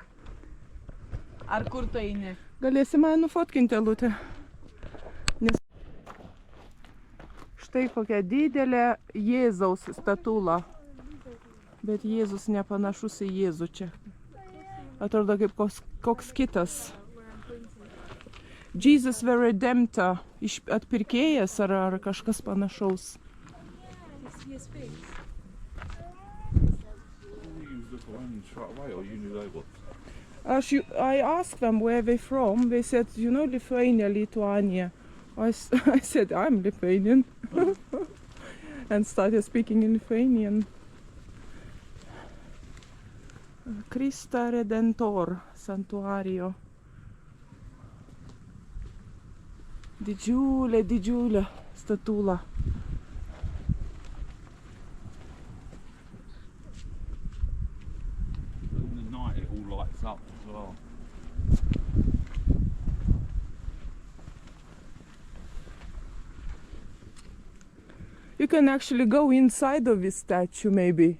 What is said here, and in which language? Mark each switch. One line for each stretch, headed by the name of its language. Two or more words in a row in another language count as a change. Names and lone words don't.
Lithuanian: Ar kur tu eini? Galėsi mane nufotkinti, Elutė. Nes... Štai kokia didelė Jėzaus statula. Bet Jėzus nepanašus į Jėzų čia. Atrodo kaip koks kitas.
English: Jesus the Redemptor.
Lithuanian: Atpirkėjas ar kažkas panašaus.
English: I asked them where they're from. They said, you know, Lithuania, Lithuania. I said, I'm Lithuanian. And started speaking in Lithuanian.
Lithuanian: Krista Redentor santuario. Didžiulė statula.
English: In the night it all lights up as well. You can actually go inside of this statue maybe.